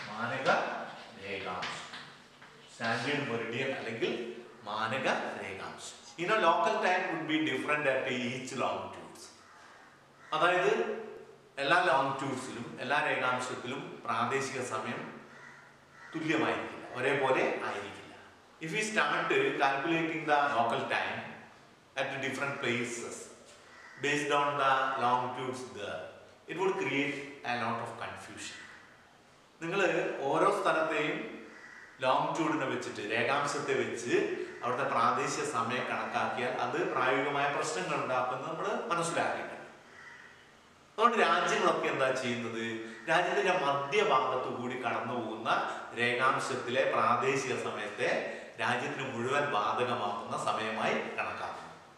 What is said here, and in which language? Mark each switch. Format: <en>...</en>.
<ml>മാനക രേഖാംശം, standard Meridian അല്ലെങ്കിൽ മാനക രേഖാംശം.</ml> <en>Local time would be different at each longitudes.</en> <ml>അതായത് എല്ലാ ലോങ്റ്റ്യൂഡ്സിലും എല്ലാ രേഖാംശത്തിലും പ്രാദേശിക സമയം തുല്യമായിരിക്കില്ല, ഒരേപോലെ ആയിരിക്കില്ല.</ml> <en>If you start calculating the local time at different places based on the longitudes there, it would create a lot of confusion.</en> <ml>നിങ്ങൾ ഓരോ സ്ഥലത്തെയും ലോങ്റ്റ്യൂഡിനെ വെച്ചിട്ട്, രേഖാംശത്തെ വെച്ച് അവിടുത്തെ പ്രാദേശിക സമയം കണക്കാക്കിയാൽ അത് പ്രായോഗികമായ പ്രശ്നങ്ങൾ ഉണ്ടാക്കുന്നത് നമ്മൾ മനസ്സിലാക്കിയിട്ടുണ്ട്. അതുകൊണ്ട് രാജ്യങ്ങളൊക്കെ എന്താ ചെയ്യുന്നത്? രാജ്യത്തിന്റെ മധ്യഭാഗത്തു കൂടി കടന്നു പോകുന്ന രേഖാംശത്തിലെ പ്രാദേശിക സമയത്തെ രാജ്യത്തിന് മുഴുവൻ ബാധകമാക്കുന്ന സമയമായി കണക്കാക്കും.</ml>